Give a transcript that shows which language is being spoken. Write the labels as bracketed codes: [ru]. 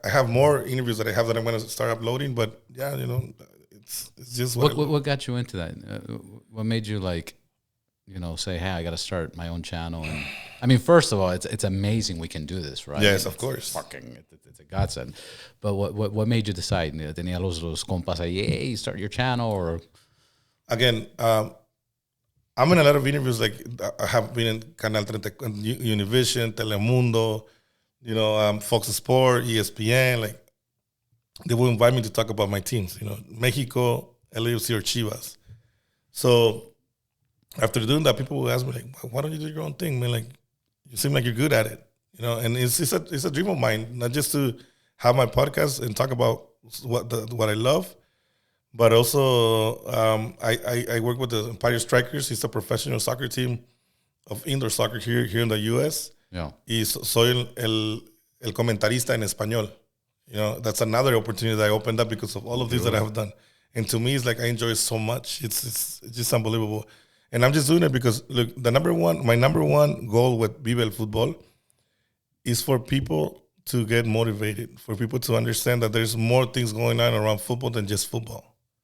[en] I have more interviews that I'm going to start uploading, but yeah, it's just what got you into that? What made you say, hey, I got to start my own channel? And I mean, first of all, it's amazing we can do this, right? Yes, of course. It's a godsend. But what made you decide? [es] Tenía los compas ahí, [en] hey, start your channel, or again, I'm in a lot of interviews. Like I have been in Canal 30, Univision, Telemundo, Fox Sport, ESPN. Like they will invite me to talk about my teams. Mexico, LAFC, or Chivas. So after doing that, people will ask me like, "Why don't you do your own thing, man? Like, you seem like you're good at it, And it's a dream of mine, not just to have my podcast and talk about what I love, but also I work with the Empire Strikers. It's a professional soccer team of indoor soccer here in the U.S. Yeah, [es] y soy el comentarista en español. [en] That's another opportunity that I opened up because of all of these that I have done. And to me, it's like I enjoy it so much. It's just unbelievable. And I'm just doing it because, look, my number one goal with Vive El Futbol is for people to get motivated, for people to understand that there's more things going on around football than just football.